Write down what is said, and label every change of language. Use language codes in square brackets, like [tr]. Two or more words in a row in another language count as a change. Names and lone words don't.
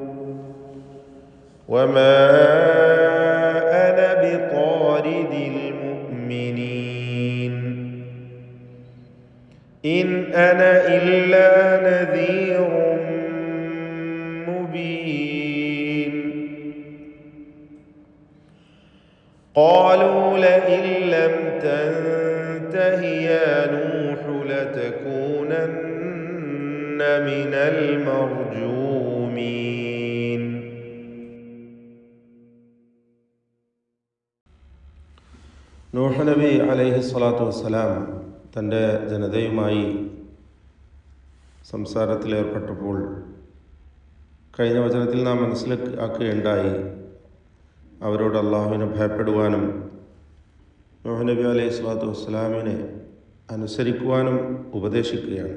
[ar] وما أنا بطارد المؤمنين إن أنا إلا نذير مبين. قالوا لئن لم تنته يا نوح لتكونن من المرجومين. [ml] നൂഹ് നബി [ar] عليه الصلاة والسلام [ml] തൻ്റെ ജനതയുമായി സംസാരത്തിലേർപ്പെട്ടപ്പോൾ കഴിഞ്ഞ വചനത്തിൽ നാം മനസ്സിലാക്കുകയുണ്ടായി അവരോട് അള്ളാഹുവിനെ ഭയപ്പെടുവാനും നൂഹ് നബി [ar] عليه الصلاة والسلام [ml] അനുസരിക്കുവാനും ഉപദേശിക്കുകയാണ്.